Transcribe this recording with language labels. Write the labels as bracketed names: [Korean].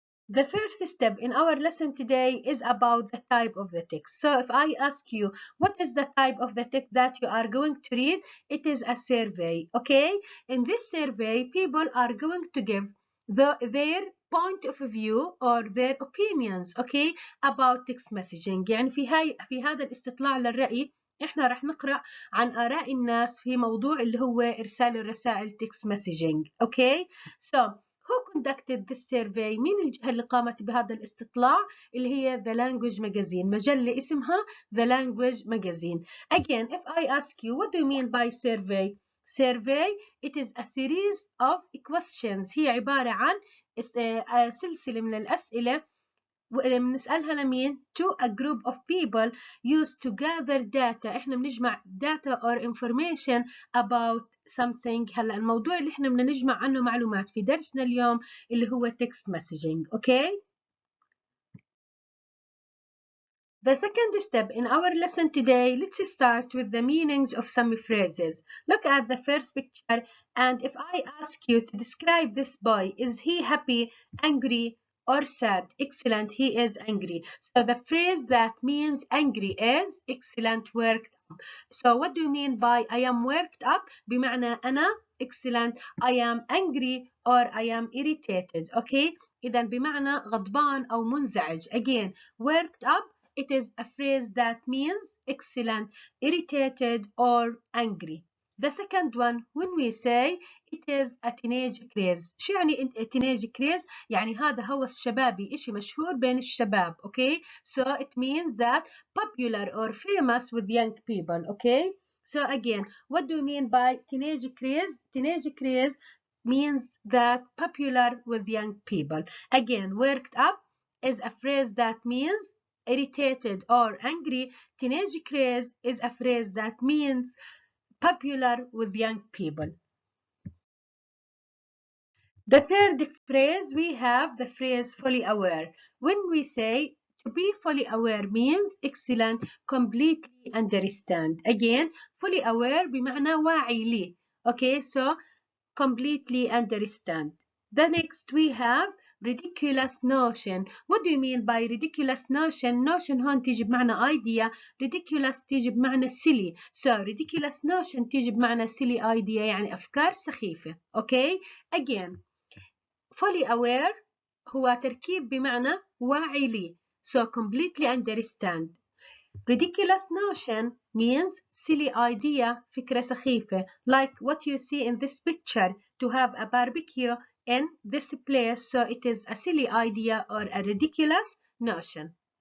[English] The first step in our lesson today is about the type of the text. So if I ask you, what is the type of the text that you are going to read? It is a survey, okay? In this survey, people are going to give their point of view or their opinions, okay, about text messaging. [Arabic] يعني في هذا الاستطلاع للرأي احنا رح نقرأ عن آراء الناس في موضوع اللي هو إرسال الرسائل text messaging, okay? [English] So who conducted this survey؟ [Arabic] مين الجهة اللي قامت بهذا الاستطلاع؟ اللي هي [English] The Language Magazine، [Arabic] مجلة اسمها [English] The Language Magazine. Again, if I ask you, what do you mean by survey? Survey, it is a series of questions. [Arabic] هي عبارة عن سلسلة من الأسئلة بنسألها لمين؟ [English] To a group of people used to gather data. [Arabic] احنا بنجمع [English] data or information about something. [Arabic] هلا الموضوع اللي احنا بدنا نجمع عنه معلومات في درسنا اليوم اللي هو text messaging, okay? [English] The second step in our lesson today, let's start with the meanings of some phrases. Look at the first picture, and if I ask you to describe this boy, is he happy, angry, or sad? Excellent, he is angry. So the phrase that means angry is excellent, worked up. So what do you mean by I am worked up? [Arabic] بمعنى أنا [English] excellent, I am angry, or I am irritated. Okay? [Arabic] إذا بمعنى غضبان أو منزعج. [English] Again, worked up, it is a phrase that means excellent, irritated, or angry. The second one, when we say it is a teenage craze. [Arabic] شو يعني teenage craze؟ يعني هذا هوس شبابي، إشي مشهور بين الشباب, okay? [English] So it means that popular or famous with young people, okay? So again, what do you mean by teenage craze? Teenage craze means that popular with young people. Again, worked up is a phrase that means irritated or angry. Teenage craze is a phrase that means popular with young people. The third phrase, we have the phrase fully aware. When we say to be fully aware means excellent, completely understand. Again, fully aware [Arabic] بمعنى واعي لي. [English] Okay, so completely understand. The next we have ridiculous notion. What do you mean by ridiculous notion? [Arabic] Notion هون تيجي بمعنى idea. Ridiculous تيجي بمعنى silly. So ridiculous notion تيجي بمعنى silly idea يعني أفكار سخيفة. [English] Okay? Again, fully aware [Arabic] هو تركيب بمعنى واعي لي. [English] So completely understand. Ridiculous notion means silly idea, [Arabic] فكرة سخيفة. [English] Like what you see in this picture, to have a barbecue in this place. So it is a silly idea or a ridiculous notion.